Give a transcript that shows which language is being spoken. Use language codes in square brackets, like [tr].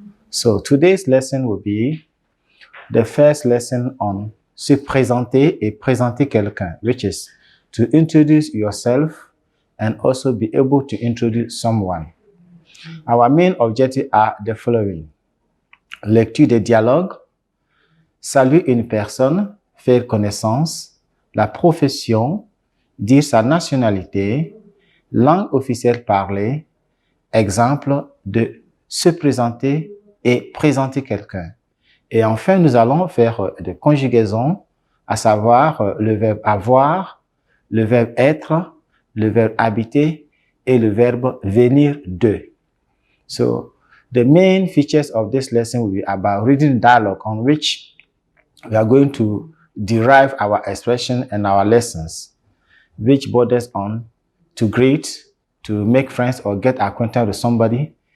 [en] So today's lesson will be the first lesson on [fr] se présenter et présenter quelqu'un, [en] which is to introduce yourself and also be able to introduce someone. Our main objectives are the following. [fr] Lecture des dialogues, saluer une personne, faire connaissance, la profession, dire sa nationalité, langue officielle parlée, exemple de se présenter et présenter quelqu'un. Et enfin, nous allons faire de conjugaison, à savoir le verbe avoir, le verbe être, le verbe habiter et le verbe venir de. [en] So, the main features of this lesson will be about reading dialogue on which we are going to derive our expression and our lessons, which borders on to greet, to make friends or get acquainted with somebody.